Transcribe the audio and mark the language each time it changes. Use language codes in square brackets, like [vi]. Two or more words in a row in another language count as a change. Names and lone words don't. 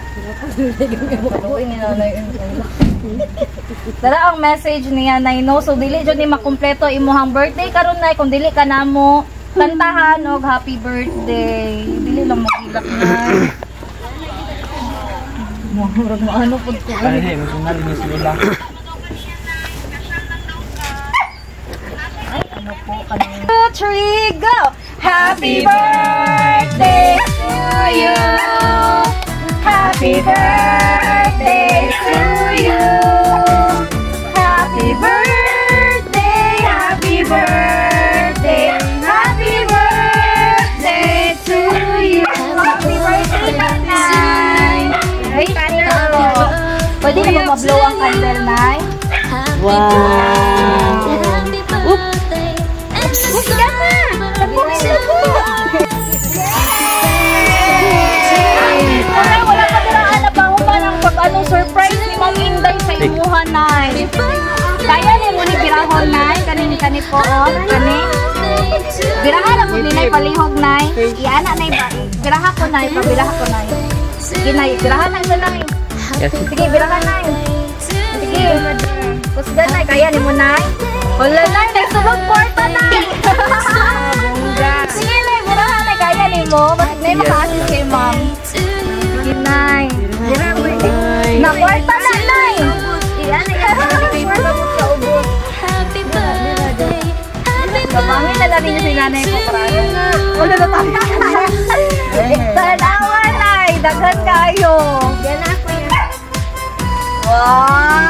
[ceb] Tara ang message niya nay no. So dili jud ni makumpleto imuhang birthday karon nay kung dili ka namo kantahan og [en] happy birthday. [ceb] Dili lang magilak na. Murag mo ano pud ko. Ay, emotional ni sila. [tl] Ay ano po kanina. [en] 2, 3, go. Happy birthday to you. Happy birthday to you. Happy birthday, happy birthday, happy birthday to you. Happy birthday, Nanay. Ay, candle. [ceb] Pwede na ba ma-blow ang candle, Nay? Wow. Oops, gama! Tapunin na po! Wala ka diraan na ba ba ng pag-anong surprise ni Ma'am Inday sa imuhan, Nay? Kaya ni mo ni birahon, Nay? Kani po, kani? Birahan ako ni Nay palihog, Nay. Iana, Nay ba? Biraha ko, Nay. Pabiraha ko, Nay. Sige, Nay. Birahan na siya, Nay. Sige, birahan, Nay. Sige. Kusgan, Nay. Kaya ni mo, Nay. Wala, Nay. Nagsulog kwarta, Nay. Sige, Nay. Birahan, Nay. Kaya ni mo. Bakit Nay maka-assist kay Ma'am? Sige, Nay. Na kwarta na, Nay. Iana, kwarta mo sa ubos. Kapangin na lang niyo si Nanay ko para. Wala na tayo. Tanawa, Nay. Daghan kayo. [tl] Yan ako yan. Wow!